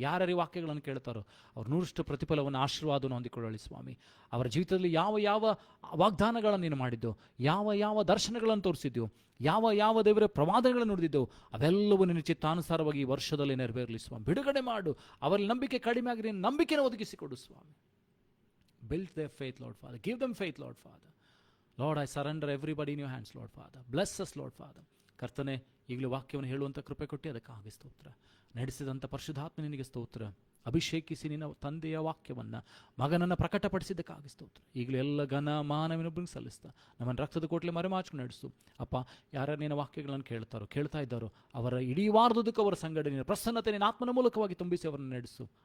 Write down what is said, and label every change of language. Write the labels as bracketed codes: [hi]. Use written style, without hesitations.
[kn] ಯಾರ್ಯಾರು ಈ ವಾಕ್ಯಗಳನ್ನು ಕೇಳ್ತಾರೋ ಅವ್ರು 100% ಪ್ರತಿಫಲವನ್ನು ಆಶೀರ್ವಾದವನ್ನು ಹೊಂದಿಕೊಳ್ಳಿ ಸ್ವಾಮಿ. ಅವರ ಜೀವಿತದಲ್ಲಿ ಯಾವ ಯಾವ ವಾಗ್ದಾನಗಳನ್ನು ನೀನು ಮಾಡಿದ್ದು, ಯಾವ ಯಾವ ದರ್ಶನಗಳನ್ನು ತೋರಿಸಿದ್ಯೋ, ಯಾವ ಯಾವ ದೇವರ ಪ್ರವಾದಗಳನ್ನು ನುಡಿದಿದ್ದೆವು, ಅವೆಲ್ಲವೂ ನಿನ್ನ ಚಿತ್ತಾನುಸಾರವಾಗಿ ಈ ವರ್ಷದಲ್ಲಿ ನೆರವೇರಲಿ ಸ್ವಾಮಿ. ಬಿಡುಗಡೆ ಮಾಡು. ಅವರಲ್ಲಿ ನಂಬಿಕೆ ಕಡಿಮೆ ಆಗಿ ನೀನು ನಂಬಿಕೆನ ಒದಗಿಸಿಕೊಡು ಸ್ವಾಮಿ. [en] Build their faith, Lord Father. Give them faith, Lord Father. Lord, I surrender everybody in your hands, Lord Father. Bless us, Lord Father. [kn] ಕರ್ತನೆ, ಈಗಲೂ ವಾಕ್ಯವನ್ನು ಹೇಳುವಂಥ ಕೃಪೆ ಕೊಟ್ಟು ಅದಕ್ಕಾಗಿ ಸ್ತೋತ್ರ. ನಡೆಸಿದಂಥ ಪರಿಶುದ್ಧಾತ್ಮ ನಿನಗೆ ಸ್ತೋತ್ರ. ಅಭಿಷೇಕಿಸಿ ನಿನ್ನ ತಂದೆಯ ವಾಕ್ಯವನ್ನು ಮಗನನ್ನು ಪ್ರಕಟಪಡಿಸಿದ್ದಕ್ಕಾಗಿ ಸ್ತೋತ್ರ. ಈಗಲೂ ಎಲ್ಲ ಘನ ಮಾನವಿನೊಬ್ಬರಿಗೆ ಸಲ್ಲಿಸ್ತಾ ನಮ್ಮನ್ನು ರಕ್ತದ ಕೋಟ್ಲೆ ಮರೆಮಾಚಿಕೊಂಡು ನಡೆಸು ಅಪ್ಪ. ಯಾರ ನಿನ್ನ ವಾಕ್ಯಗಳನ್ನು ಕೇಳ್ತಾ ಇದ್ದಾರೋ ಅವರ ಇಡೀ ವಾರದುದಕ್ಕೆ ಅವರ ಸಂಗಡ ನಿನ್ನ ಪ್ರಸನ್ನತೆ ನಿನ್ನ ಆತ್ಮನ ಮೂಲಕವಾಗಿ ತುಂಬಿಸಿ ಅವರನ್ನು ನಡೆಸು.